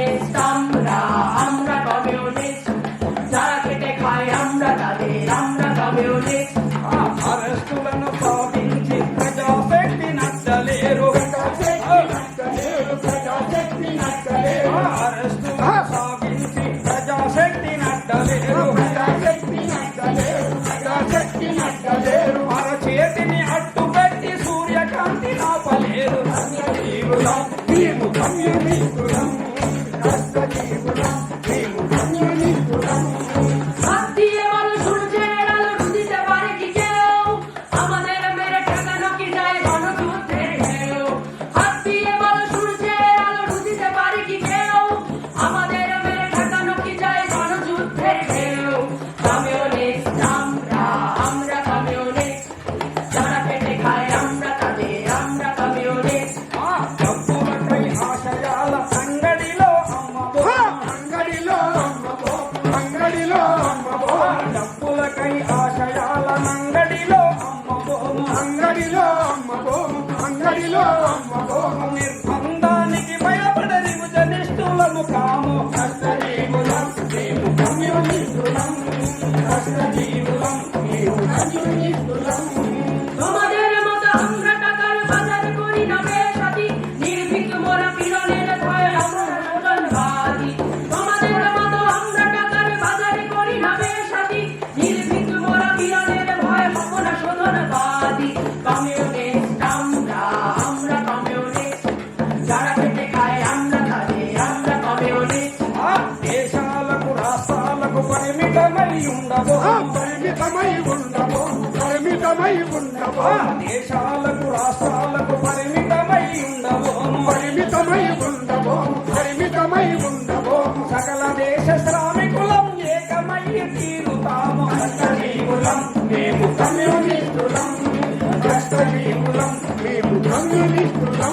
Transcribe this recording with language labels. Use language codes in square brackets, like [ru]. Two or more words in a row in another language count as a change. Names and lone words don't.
[bn] আমরা আমরা কমিউনিস্ট, যারা খেটে খায় আমরা তাদের আমরা কমিউনিস্ট। [te] అరెస్టులను సాధించి ప్రజాశక్తి నచ్చలేరు, అరెస్టులను సాగించి ప్రజాశక్తి నచ్చలేరు, అరచేతిని అడ్డుపెట్టి సూర్యకాంతి నాపలేరు. మేము కమ్యూనిస్టులం, కష్టజీవులం, మేము కమ్యూనిస్టులం। [bn] হাত দিয়ে বলো সূর্যের আলো দিতে পারে কি কেউ, আমাদের মেরে ঠেকানো কি যায় গণযুদ্ধের ঢেউ। হাত দিয়ে বলো সূর্যের আলো দিতে পারে কি কেউ, আমাদের মেরে ঠেকানো কি যায় গণযুদ্ধের ঢেউ। কমিউনিস্ট আমরা আমরা কমিউনিস্ট, যারা খেটে খায় আমরা তাদের আমরা কমিউনিস্ট। [te] డబ్బులకై ఆశయాల అంగడిలో అమ్మబో, అంగడిలో అమ్మబో, అంగడిలో అమ్మబో, డబ్బులకై ఆశయాల అంగడిలో అమ్మబో, అంగడిలో అమ్మబో, అంగడిలో అమ్మబో, నిర్బంధానికి భయపడని జనిష్ఠులము కాము, కష్టజీవులం మేము కమ్యూనిస్టులం, కష్టజీవులం మేము కమ్యూనిస్టులం। [bn] তোমাদের মতো আমরা টাকার বাজার করি না বেশাতি, নির্ভীক মোরা পীড়নের ভয়ে আমরা শোধনবাদী। তোমাদের মতো আমরা টাকার বাজার করি না বেশাতি, নির্ভীক মোরা পীড়নের ভয়ে আমরা শোধনবাদী। কমিউনিস্ট আমরা আমরা কমিউনিস্ট, যারা খেটে খায় আমরা তাদের আমরা কমিউনিস্ট। [te] దేశాలకు రాష్ట్రాలకు పరిమితమై ఉండబో, పరిమితమై ఉండబో, పరిమితమై ఉండబో, దేశాలకు రాష్ట్రాలకు పరిమితమై ఉండబో, పరిమితమై ఉండబో, పరిమితమై ఉండబో, సకల దేశ శ్రామికులం ఏకమై తీరుతాము, కష్టజీవులం మేము కమ్యూనిస్టులం, కష్టజీవులం మేము కమ్యూనిస్టులం।